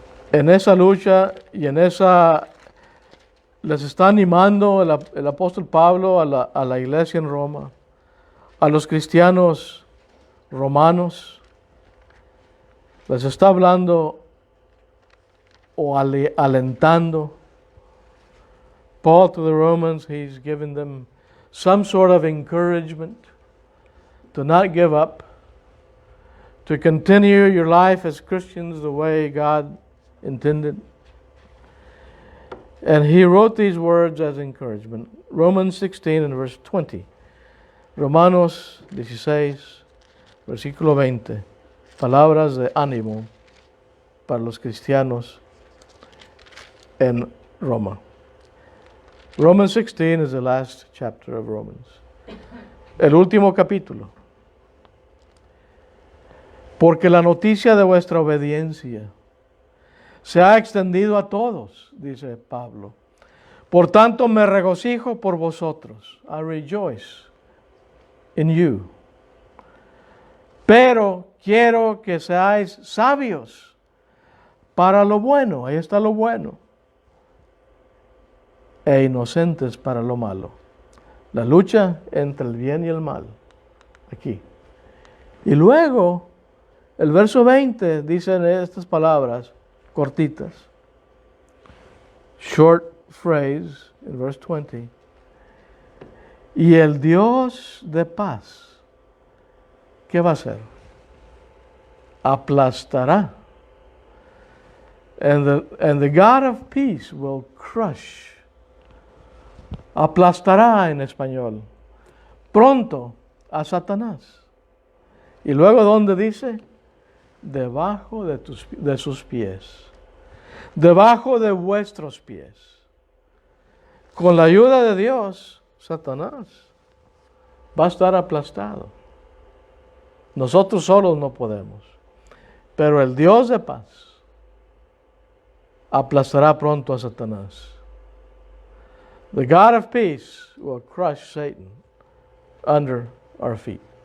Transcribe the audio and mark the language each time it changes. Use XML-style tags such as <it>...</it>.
<es>En esa lucha y en esa les está animando el apóstol Pablo a la iglesia en Roma, a los cristianos romanos, les está hablando o alentando.</es> <en>Paul to the Romans, he's giving them some sort of encouragement to not give up, to continue your life as Christians the way God intended. And he wrote these words as encouragement. Romans 16 and verse 20.</en> <es>Romanos 16, versículo 20. Palabras de ánimo para los cristianos en Roma.</es> <en>Romans 16 is the last chapter of Romans.</en> <es>El último capítulo. Porque la noticia de vuestra obediencia se ha extendido a todos, dice Pablo. Por tanto, me regocijo por vosotros.</es> <en>I rejoice in you.</en> <es>Pero quiero que seáis sabios para lo bueno. Ahí está lo bueno. E inocentes para lo malo. La lucha entre el bien y el mal. Aquí. Y luego, el verso 20 dice estas palabras cortitas.</es> <en>Short phrase in verse 20.</en> <es>Y el Dios de paz, ¿qué va a hacer? Aplastará.</es> <en>And the God of peace will crush.</en> <es>Aplastará en español. Pronto a Satanás. Y luego, ¿dónde dice? Debajo de sus pies. Debajo de vuestros pies. Con la ayuda de Dios, Satanás va a estar aplastado. Nosotros solos no podemos. Pero el Dios de paz aplastará pronto a Satanás.</es> <en>The God of peace will crush Satan under our feet.</en>